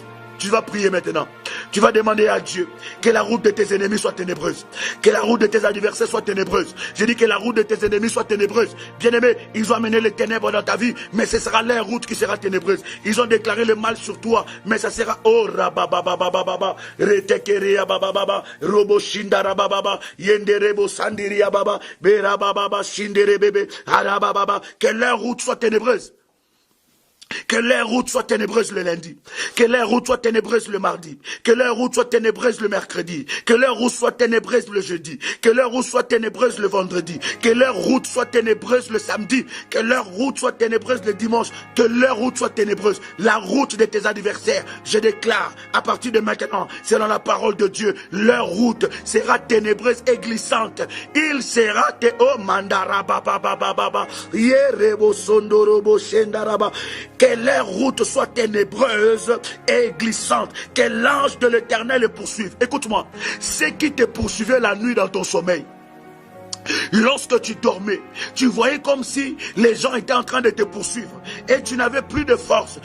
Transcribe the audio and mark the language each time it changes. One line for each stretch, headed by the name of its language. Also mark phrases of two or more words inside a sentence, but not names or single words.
French: Tu vas prier maintenant. Tu vas demander à Dieu que la route de tes ennemis soit ténébreuse. Que la route de tes adversaires soit ténébreuse. Je dis que la route de tes ennemis soit ténébreuse. Bien-aimé, ils ont amené les ténèbres dans ta vie, mais ce sera leur route qui sera ténébreuse. Ils ont déclaré le mal sur toi, mais ça sera oh rababababababa, retekeria babababa, robo shindara bababa, yenderebo sandiria baba, berababa shindere bebe, arabababa. Que leur route soit ténébreuse. Que leur route soit ténébreuse le lundi, que leur route soit ténébreuse le mardi, que leur route soit ténébreuse le mercredi, que leur route soit ténébreuse le jeudi, que leur route soit ténébreuse le vendredi, que leur route soit ténébreuse le samedi, que leur route soit ténébreuse le dimanche, que leur route soit ténébreuse. La route de tes adversaires, je déclare à partir de maintenant, selon la parole de Dieu, leur route sera ténébreuse et glissante. Il sera oh mandara baba baba baba yerebo sondorobo shendaraba. Que leur route soit ténébreuse et glissante. Que l'ange de l'Éternel les poursuive. Écoute-moi, ceux qui te poursuivaient la nuit dans ton sommeil, Lorsque tu dormais, tu voyais comme si les gens étaient en train de te poursuivre et tu n'avais plus de force.